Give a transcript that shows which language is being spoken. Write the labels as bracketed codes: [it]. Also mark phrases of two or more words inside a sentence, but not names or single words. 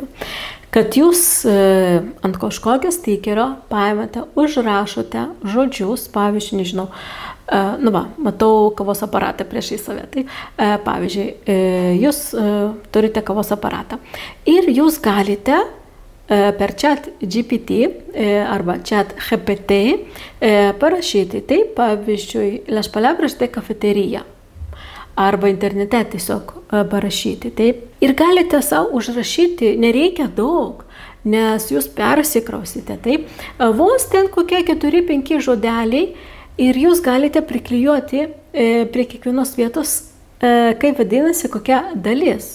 [lt] Kad jūs ant kažkokio stikerio paimate, užrašote žodžius, pavyzdžiui, nežinau, matau kavos aparatą priešai save. Tai, pavyzdžiui, jūs turite kavos aparatą ir jūs galite per ChatGPT arba ChatGPT parašyti, tai pavyzdžiui, [es] las palabras de cafetería [lt] arba internete tiesiog parašyti. Taip. Ir galite savo užrašyti, nereikia daug, nes jūs persikrausite. Taip. Vos ten kokie 4-5 žodeliai ir jūs galite priklijuoti prie kiekvienos vietos, kaip vadinasi, kokia dalis.